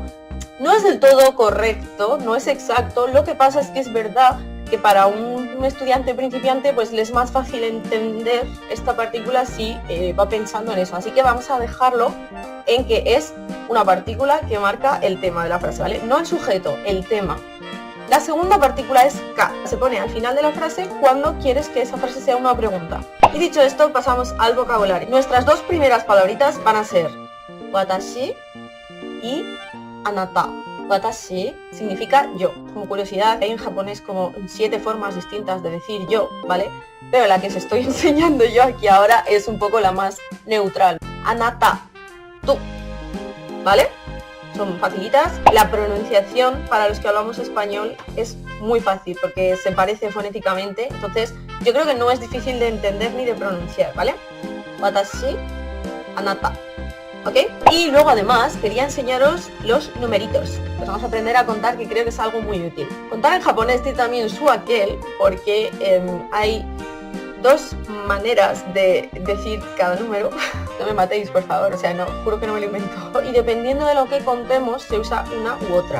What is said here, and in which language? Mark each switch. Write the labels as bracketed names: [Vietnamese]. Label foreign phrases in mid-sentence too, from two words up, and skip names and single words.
[Spanish] No es del todo correcto, no es exacto, lo que pasa es que es verdad que para un estudiante principiante pues le es más fácil entender esta partícula si va pensando en eso, así que vamos a dejarlo en que es una partícula que marca el tema de la frase, ¿vale? No el sujeto, el tema. La segunda partícula es ka, se pone al final de la frase cuando quieres que esa frase sea una pregunta. Y dicho esto, pasamos al vocabulario. Nuestras dos primeras palabritas van a ser watashi y anata. Watashi significa yo. Como curiosidad, hay en japonés como 7 formas distintas de decir yo, ¿vale? Pero la que os estoy enseñando yo aquí ahora es un poco la más neutral. Anata, tú, ¿vale? Son facilitas. La pronunciación para los que hablamos español es muy fácil porque se parece fonéticamente, entonces yo creo que no es difícil de entender ni de pronunciar, ¿vale? [Japanese] 私、あなた. [Spanish] ¿Ok? Y luego además quería enseñaros los numeritos. Pues vamos a aprender a contar, que creo que es algo muy útil. Contar en japonés tiene también su aquel, porque hay dos maneras de decir cada número. No me matéis, por favor, o sea, no, juro que no me lo invento. Y dependiendo de lo que contemos, se usa una u otra.